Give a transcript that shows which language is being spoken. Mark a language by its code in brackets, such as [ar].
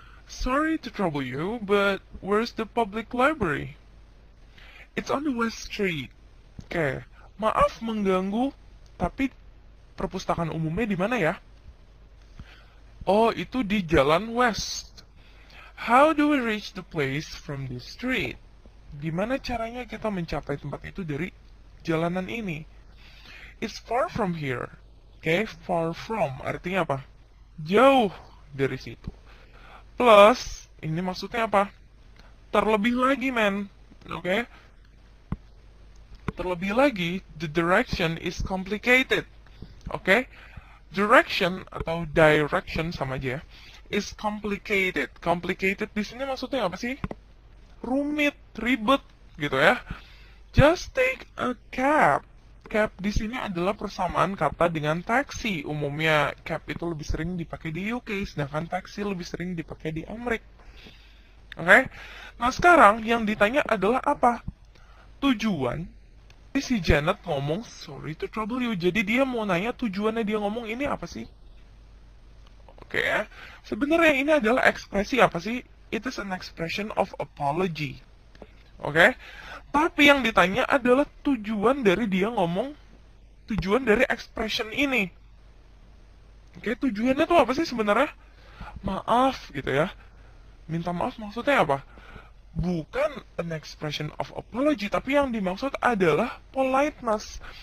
[en] Sorry to trouble you, but where's the public library? It's on the West Street. [id] Oke, maaf mengganggu, tapi perpustakaan umumnya di mana ya? Oh, itu di Jalan West. [en] How do we reach the place from this street? [id] Gimana caranya kita mencapai tempat itu dari jalanan ini? [en] It's far from here. [id] Oke, [en] far from [id] artinya apa? Jauh dari situ. Plus, ini maksudnya apa? Terlebih lagi, men. Oke? Terlebih lagi, [en] the direction is complicated. [id] Oke? Direction atau direction sama aja ya. [en] Is complicated. [id] Complicated di sini maksudnya apa sih? Rumit, ribet gitu ya. [en] Just take a cab. [id] Cab di sini adalah persamaan kata dengan taxi. Umumnya cab itu lebih sering dipakai di UK, sedangkan taxi lebih sering dipakai di Amerika. Oke? Nah sekarang yang ditanya adalah apa? Tujuan. Jadi si Janet ngomong [en] sorry to trouble you. [id] Jadi dia mau nanya tujuannya dia ngomong ini apa sih? Oke ya. Sebenarnya ini adalah ekspresi apa sih? [en] It is an expression of apology. [id] Oke? Tapi yang ditanya adalah tujuan dari dia ngomong, tujuan dari expression ini. Oke, tujuannya tuh apa sih sebenarnya? Maaf gitu ya. Minta maaf maksudnya apa? Bukan [en] an expression of apology, [id] tapi yang dimaksud adalah politeness.